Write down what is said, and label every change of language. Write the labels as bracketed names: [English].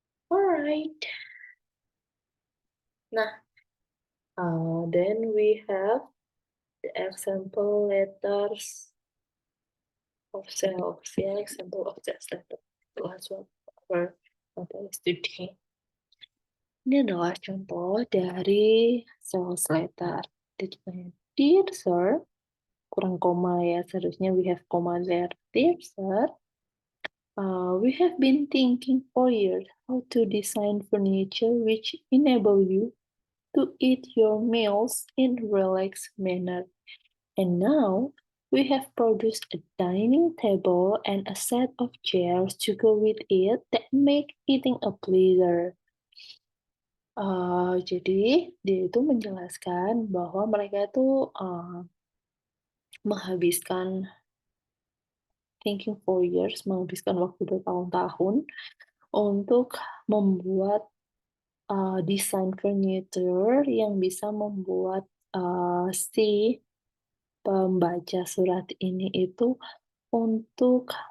[English] Alright. Nah, then we have the example letters of sales, ya, example of sales letter. Last one for [Indonesian] materi studi. Ini adalah contoh dari sales letter. [English] Dear sir, [Indonesian] kurang koma ya, seharusnya [English] we have koma there. Dear sir, we have been thinking for years how to design furniture which enable you to eat your meals in relaxed manner. And now we have produced a dining table and a set of chairs to go with it that make eating a pleasure. [Indonesian] Jadi dia itu menjelaskan bahwa mereka itu menghabiskan [English] thinking for years, [Indonesian] menghabiskan waktu bertahun-tahun untuk membuat desain furniture yang bisa membuat si pembaca surat ini itu untuk